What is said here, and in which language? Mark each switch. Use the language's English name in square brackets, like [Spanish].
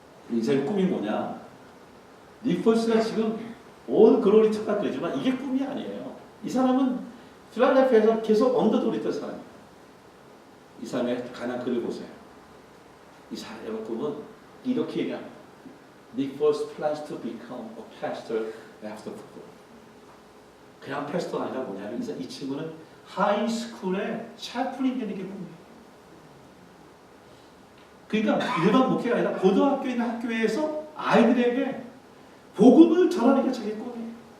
[Korean] 인생의 꿈이 뭐냐? 니폴스가 지금 온 글로리 착각되지만 이게 꿈이 아니에요. 이 사람은 필라델피아에서 계속 언더독이 있던 사람이에요. 이 사람의 가난 글을 보세요. 이 사람의 꿈은 이렇게 얘기합니다. [English] Nick Foles plans to become a pastor after football. [Korean] 그냥 패스터가 아니라 뭐냐면 이 친구는 하이스쿨에 샤플린 되는 게 꿈이에요. 그러니까 일반 목회가 아니라 고등학교에 있는 학교에서 아이들에게 복음을 전하는 게 자기 꿈이에요.